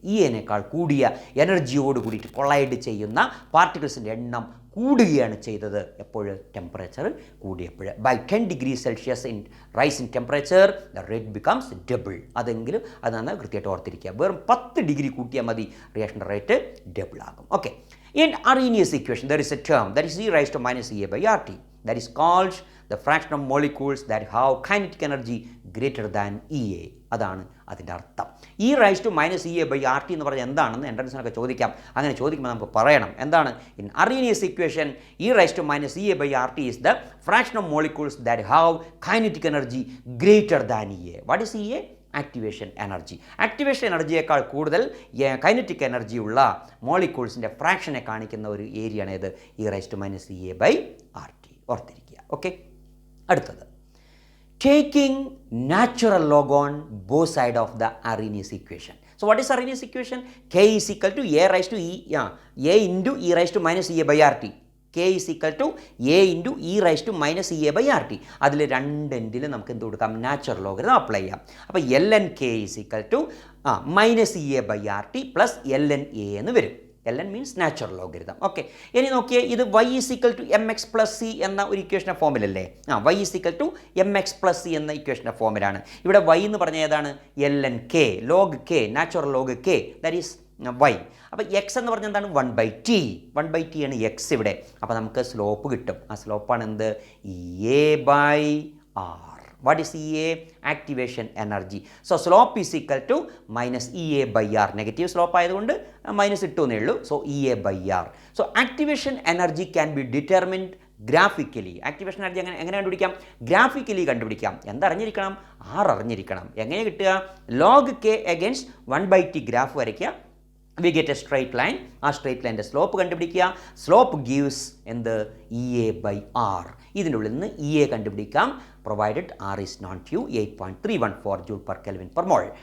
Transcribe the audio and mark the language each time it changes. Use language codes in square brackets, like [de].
[ml] EAനേക്കാൾ കൂടിയ എനർജിയോട് കൂടിയിട്ട് കൊളൈഡ് ചെയ്യുന്ന പാർട്ടിക്കിൾസിൻ്റെ എണ്ണം കൂടുകയാണ് ചെയ്തത്. എപ്പോൾ? ടെമ്പറേച്ചർ കൂടിയപ്പോൾ. [en] By 10 degrees Celsius in rise in temperature the rate becomes double. [ml] അതെങ്കിലും അതാണ് കൃത്യമായിട്ട് ഓർത്തിരിക്കുക. വെറും 10 ഡിഗ്രി കൂട്ടിയാൽ മതി, റിയാക്ഷൻ്റെ റേറ്റ് ഡബിൾ ആകും. [en] Okay, in Arrhenius equation there is a term that is e raised to minus EA by RT that is called the fraction of molecules that have kinetic energy greater than EA. [ml] അതാണ് അതിൻ്റെ അർത്ഥം. E raised to minus EA by RT എന്ന് പറഞ്ഞാൽ എന്താണെന്ന് എൻട്രൻസിനൊക്കെ ചോദിക്കാം. അങ്ങനെ ചോദിക്കുമ്പോൾ നമുക്ക് പറയണം എന്താണ്? [en] in Arrhenius equation E raised to minus EA by RT is the fraction of molecules that have kinetic energy greater than EA. What is EA? Activation energy. [ml] Activation എനർജിയേക്കാൾ കൂടുതൽ കൈനറ്റിക് എനർജി ഉള്ള മോളിക്യൂൾസിൻ്റെ ഫ്രാക്ഷനെ കാണിക്കുന്ന ഒരു ഏരിയയാണ് ഇത് E raised to minus EA by RT. ഓർത്തിരിക്കുക. [en] okay, [ml] അടുത്തത് [en] taking natural log on both sides of the Arrhenius equation. So what is Arrhenius equation? K is equal to A raised to A into E raised to minus EA by RT. K is equal to A into E raised to minus EA by RT. [ml] അതിൽ രണ്ട് എൻഡിൽ നമുക്ക് എന്ത് കൊടുക്കാം? Natural logarithm apply ചെയ്യാം. [en] അപ്പോൾ ln K is equal to minus EA by RT plus ln A [ml] എന്ന് വരും. ln means natural logarithm. Okay, ഇനി നോക്കിയേ, ഇത് y is equal to mx plus c എന്ന ഒരു ഇക്വേഷൻ്റെ ഫോമിലല്ലേ? y is equal to mx plus c എന്ന ഇക്വേഷൻ്റെ ഫോമിലാണ്. ഇവിടെ y എന്ന് പറഞ്ഞാൽ ഏതാണ്? [en] ln K, log K, natural log K, that is y. [ml] അപ്പോൾ എക്സ് എന്ന് പറഞ്ഞാൽ എന്താണ്? 1/t. 1/t ആണ് എക്സ് ഇവിടെ. അപ്പോൾ നമുക്ക് സ്ലോപ്പ് കിട്ടും. ആ സ്ലോപ്പാണ് എന്ത്? A by R. [en] What is EA? Activation energy. So slope is equal to minus EA by R. [ml] Negative slope ആയതുകൊണ്ട് മൈനസ് ഇട്ടുവെന്നേ ഉള്ളൂ. [en] So EA by R. So activation energy can be determined graphically. [ml] Activation energy എങ്ങനെ കണ്ടുപിടിക്കാം? Graphically കണ്ടുപിടിക്കാം. എന്തറിഞ്ഞിരിക്കണം? R അറിഞ്ഞിരിക്കണം. എങ്ങനെ കിട്ടുക? [en] log K against 1/t graph [ml] വരയ്ക്കുക. [en] We get a straight line. [ml] ആ സ്ട്രൈറ്റ് ലൈൻ്റെ സ്ലോപ്പ് കണ്ടുപിടിക്കുക. സ്ലോപ്പ് ഗീവ്സ് എന്ത്? [en] EA by R. [ml] ഇതിൻ്റെ ഉള്ളിൽ നിന്ന് EA കണ്ടുപിടിക്കാം. [en] Provided R is not Q 8.314 joule per kelvin per mole.